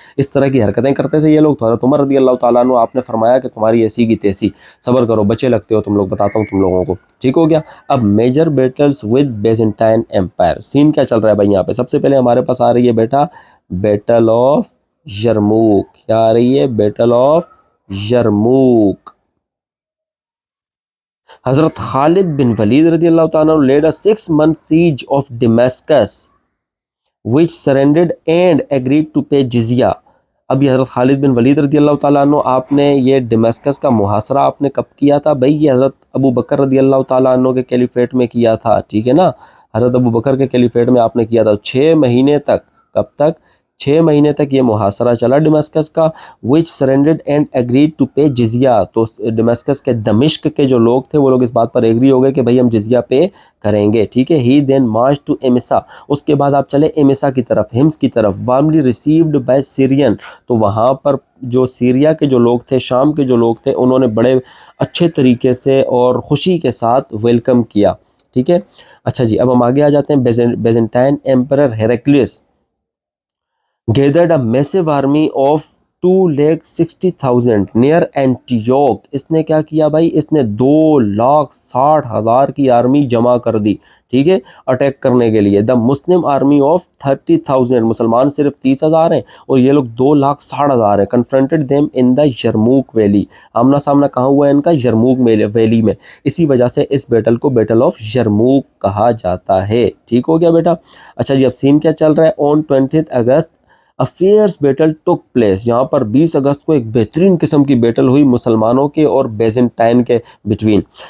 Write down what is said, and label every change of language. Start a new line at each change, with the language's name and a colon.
Urdu: اس طرح کی حرکتیں کرتے تھے یہ لوگ. تو حضرت عمر رضی اللہ تعالیٰ عنہ آپ نے فرمایا کہ تمہاری ایسی کی تیسی، صبر کرو، بچے لگتے ہو تم لوگ، بتاتا ہوں تم لوگوں کو. ٹھیک ہو گیا. اب major Beatles with Byzantine empire. سین کیا چل رہا ہے بھائی یہاں پہ؟ سب سے پہلے ہمارے پاس آ رہی ہے بیٹا بیٹل آف یرموک. کیا آ رہی ہے؟ Battle of Yarmouk.
English: حضرت خالد بن ولید رضی اللہ تعالیٰ عنہ led a 6 month siege of Damascus which surrendered and agreed to pay جزیہ.
Urdu: ابھی حضرت خالد بن ولید رضی اللہ تعالیٰ عنہ آپ نے یہ ڈیماسکس کا محاصرہ آپ نے کب کیا تھا بھائی؟ یہ حضرت ابو بکر رضی اللہ تعالیٰ عنہ کے کیلیفیٹ میں کیا تھا. ٹھیک ہے نا. حضرت ابو بکر کے کیلیفیٹ میں آپ نے کیا تھا. 6 مہینے تک. کب تک؟ 6 مہینے تک یہ محاصرہ چلا ڈیماسکس کا.
English: which surrendered and agreed to pay جزیہ.
Urdu: تو ڈیماسکس کے دمشق کے جو لوگ تھے وہ لوگ اس بات پر ایگری ہو گئے کہ بھائی ہم جزیہ پے کریں گے. ٹھیک ہے.
English: he then marched to Emesa.
Urdu: اس کے بعد آپ چلے ایمسا کی طرف، ہمس کی طرف.
English: warmly received by Syrian.
Urdu: تو وہاں پر جو سیریا کے جو لوگ تھے، شام کے جو لوگ تھے، انہوں نے بڑے اچھے طریقے سے اور خوشی کے ساتھ ویلکم کیا. ٹھیک ہے. اچھا جی، اب ہم آگے آ جاتے ہیں.
English: Byzantine emperor Heraclius gathered a massive army of 2,60,000 near Antioch.
Urdu: اس نے کیا کیا بھائی؟ اس نے 2,60,000 کی آرمی جمع کر دی. ٹھیک ہے. اٹیک کرنے کے لیے. the Muslim army of 30,000. مسلمان صرف 30,000 ہیں اور یہ لوگ 2,60,000 ہیں.
English: confronted them in the Yarmouk valley.
Urdu: آمنا سامنا کہاں ہوا ہے ان کا؟ یرموک ویلی میں. اسی وجہ سے اس بیٹل کو بیٹل آف یرموک کہا جاتا ہے. ٹھیک ہو گیا بیٹا. اچھا جی، اب سین کیا چل رہا ہے؟ on 20 August A fierce battle took place. یہاں پر 20 اگست کو ایک بہترین قسم کی بیٹل ہوئی مسلمانوں کے اور بیزنٹائن کے بٹوین.